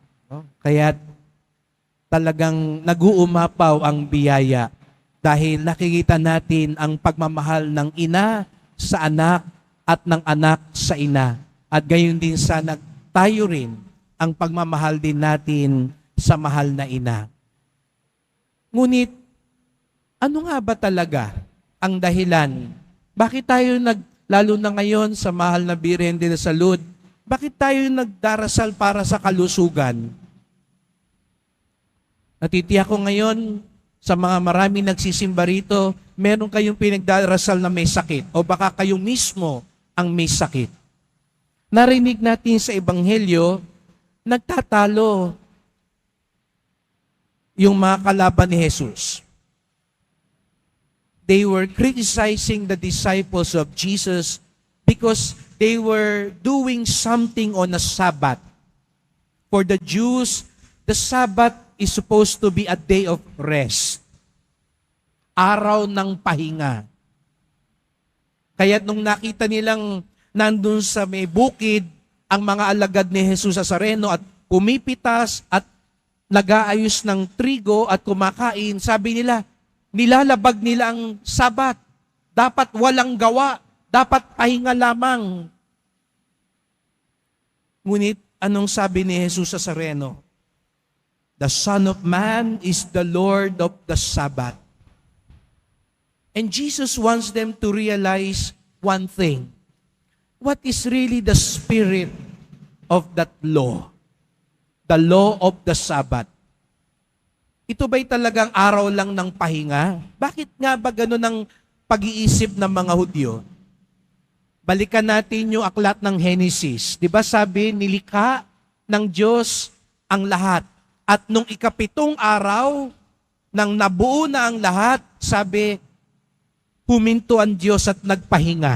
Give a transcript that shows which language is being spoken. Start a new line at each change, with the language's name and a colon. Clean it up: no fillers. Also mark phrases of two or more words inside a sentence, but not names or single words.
Filipino: Kaya talagang nag-uumapaw ang biyaya dahil nakikita natin ang pagmamahal ng ina sa anak at ng anak sa ina. At gayon din sana tayo rin ang pagmamahal din natin sa mahal na ina. Ngunit, ano nga ba talaga ang dahilan? Bakit tayo lalo na ngayon sa mahal na Birhen de la Salud, bakit tayo nagdarasal para sa kalusugan? Natitiyak ko ngayon sa mga maraming nagsisimba rito, meron kayong pinagdarasal na may sakit o baka kayo mismo ang may sakit. Narinig natin sa Ebanghelyo, nagtatalo yung mga kalaban ni Jesus.
English: They were criticizing the disciples of Jesus because they were doing something on a Sabbath. For the Jews, the Sabbath is supposed to be a day of rest.
Filipino: Araw ng pahinga. Kaya nung nakita nilang nandun sa may bukid ang mga alagad ni Jesus Nazareno at pumipitas at nag-aayos ng trigo at kumakain, sabi nila, nilalabag nila ang Sabat. Dapat walang gawa. Dapat pahinga lamang. Ngunit anong sabi ni Jesus Nazareno?
English: The Son of Man is the Lord of the Sabbath. And Jesus wants them to realize one thing. What is really the spirit of that law? The law of the Sabbath.
Filipino: Ito ba'y talagang araw lang ng pahinga? Bakit nga ba ganun ang pag-iisip ng mga Hudyo? Balikan natin yung aklat ng Genesis. Di ba sabi, nilikha ng Diyos ang lahat. At nung ikapitong araw, nang nabuo na ang lahat, sabi, huminto ang Diyos at nagpahinga.